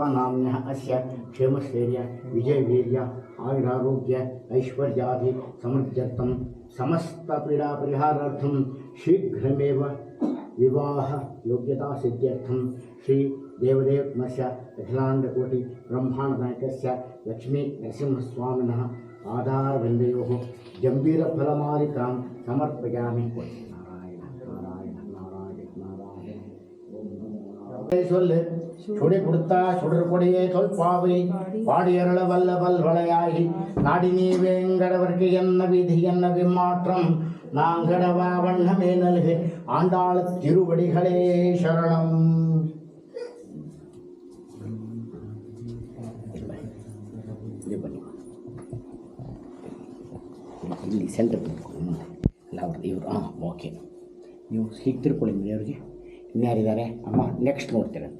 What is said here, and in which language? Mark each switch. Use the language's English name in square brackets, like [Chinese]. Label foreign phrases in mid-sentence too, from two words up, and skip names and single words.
[Sanskrit] ನಾಮ್ಯ ಅಸ್ಯ ಕ್ಷೇಮಸ್ಥೈರ್ಯ ವಿಜಯವೀರ್ಯ ಆಯುರಾರೋಗ್ಯ ಐಶ್ವರ್ಯಾದಿ ಸಮೃದ್ಧರ್ಥಂ ಸಮಸ್ತ ಪೀಡಾ ಪರಿಹಾರಾರ್ಥಂ ಶೀಘ್ರಮೇವ ವಿವಾಹ ಯೋಗ್ಯತಾ ಸಿದ್ಧ್ಯರ್ಥಂ ಶ್ರೀ ದೇವದೇವಮಸ್ಯ ಅಖಿಲಾಂಡಕೋಟಿ ಬ್ರಹ್ಮಾಂಡನಾಯಕಸ್ಯ ಲಕ್ಷ್ಮೀ ನರಸಿಂಹಸ್ವಾಮಿನಃ ಆಧಾರವೃಂದಯೋಃ ಜಂಬೀರಫಲಮಾಲಿಕಾಂ ಸಮರ್ಪಯಾಮಿ. ನಾರಾಯಣ ನಾರಾಯಣ ನಾರಾಯಣ ನಾರಾಯಣ. [Tamil] சொல்லு சுடி கொடுத்தா சுடர் கொடியே தொல்பாவை பாடியருள வல்ல வல்வளையாகி நாடி நீ வேங்கடவர்க்கு என்ன விதி என்ன விமாற்றம் நாங்கடவா வண்ணமே நல்கு ஆண்டாள திருவடிகளே சரணம். [Kannada] ಇಲ್ಲಿ ಸೆಂಟರ್ ಇಲ್ಲ ಅವ್ರದ್ದು ಇವರು ಹಾಂ ಓಕೆ ನೀವು ಹೀಗೆ ತಿರ್ಕೊಳ್ಳಿ ಅವ್ರಿಗೆ ಇನ್ಯಾರಿದ್ದಾರೆ ಅಮ್ಮ ನೆಕ್ಸ್ಟ್ ನೋಡ್ತೀರಂತೆ.